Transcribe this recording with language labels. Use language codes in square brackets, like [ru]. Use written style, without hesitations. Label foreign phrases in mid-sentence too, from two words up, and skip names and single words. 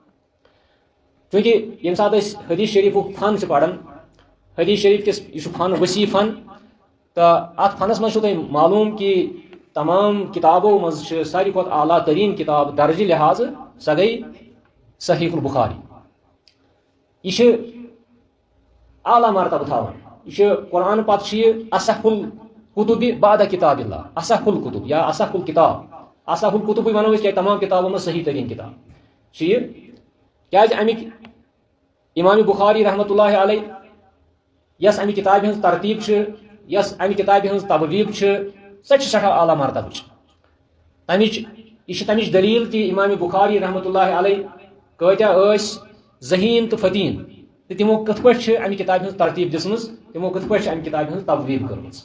[ks] چونکہ ییٚمہِ ساتہٕ أسۍ حدیث شریفُک فن چھِ پران حدیث شریف کِس یہ چھُ فن وسیع فن تہٕ اتھ فنس منٛز چھُو تۄہہِ معلوٗم کہ تمام کتابو منٛز چھِ ساروی کھۄتہٕ اعلیٰ تریٖن کتاب درجہِ لحاظہٕ سۄ گٔے صحیح البخاری یہ چھِ اعلیٰ مرتبہ تھاوان یہ چھِ قرآن پتہٕ چھِ یہِ [ar] اصح الکتب بعد کتاب اللہ اصح الکتب [ks] یا [ar] اصح الکتاب [ks] اصح الکتبٕے ونو أسۍ کیٛازِ تمام کتابو منٛز صحیح تریٖن کتاب چھِ یہِ کیٛازِ امیِکۍ امام بخاری [ar] رحمۃ اللہ علیہ [ks] یس امہِ کتابہِ ہٕنٛز ترتیٖب چھِ یس امہِ کتابہِ ہٕنٛز تبویٖب چھِ سۄ چھِ سٮ۪ٹھاہ اعلیٰ مرتبٕچ یہ چھِ تمِچ دلیٖل تہِ امام بخاری [ar] رحمۃ اللہ علیہ [ks] کۭتیاہ ٲسۍ ذہیٖن تہٕ فتیٖن تہٕ تِمو کِتھ پٲٹھۍ چھِ امہِ کتابہِ ہٕنٛز ترتیٖب دِژمٕژ تِمو کِتھ پٲٹھۍ چھِ امہِ کتابہِ ہٕنٛز تبویٖب کٔرمٕژ